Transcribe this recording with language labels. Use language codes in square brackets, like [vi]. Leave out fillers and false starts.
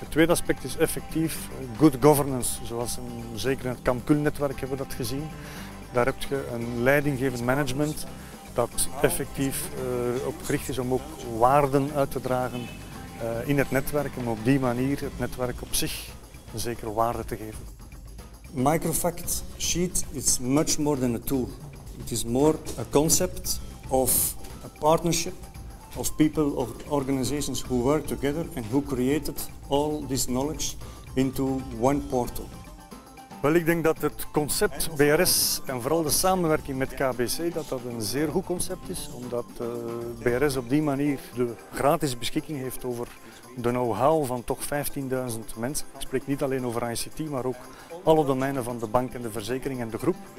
[nl] Het tweede aspect is effectief good governance, zoals zeker in het Kamp Kuln-netwerk hebben we dat gezien. Daar heb je een leidinggevend management dat effectief op gericht is om ook waarden uit te dragen in het netwerk, om op die manier het netwerk op zich een zekere waarde te geven. [en] Microfact Sheet is much more than a tool. It is more a concept of a partnership of people or organizations who work together and who created all this knowledge into one portal. [nl] Wel, ik denk dat het concept BRS en vooral de samenwerking met KBC dat een zeer goed concept is, omdat BRS op die manier de gratis beschikking heeft over de know-how van toch 15.000 mensen. Ik spreek niet alleen over ICT, maar ook alle domeinen van de bank en de verzekering en de groep.